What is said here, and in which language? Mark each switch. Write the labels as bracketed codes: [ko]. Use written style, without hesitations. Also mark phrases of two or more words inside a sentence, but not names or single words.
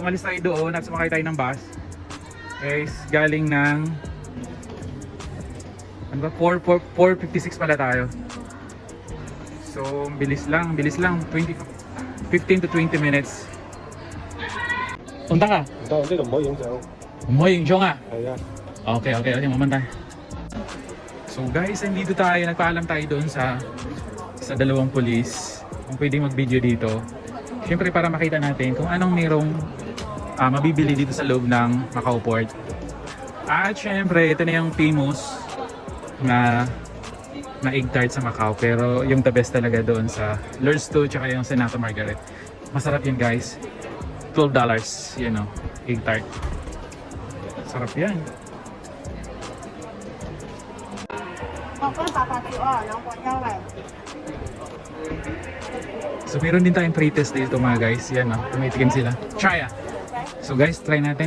[tl] Umalis tayo doon at sumakay tayo ng bus. Guys, galing ng 4:56 pala tayo. So, bilis lang, [en] 15 to 20 minutes. [tl] Punta ka? [yue] 唔得，呢度唔可以影相。唔可以影相啊？係啊， [tl] Okay, mamantay. So guys, nandito tayo, nagpaalam tayo doon sa dalawang pulis kung pwedeng mag-video dito. Siyempre para makita natin kung anong merong mabibili dito sa loob ng Macau Port. At siyempre, ito na yung famous na [en] egg tart [tl] sa Macau, pero yung [en] the best [tl] talaga doon sa Lord's 2 tsaka yung Senato Margaret. Masarap yun guys. $12, [en] you know, egg tart. [tl] Sarap yan. So meron din tayong pre-test dito mga guys. Yan o, tumitikim sila. Try ah! So guys, try natin.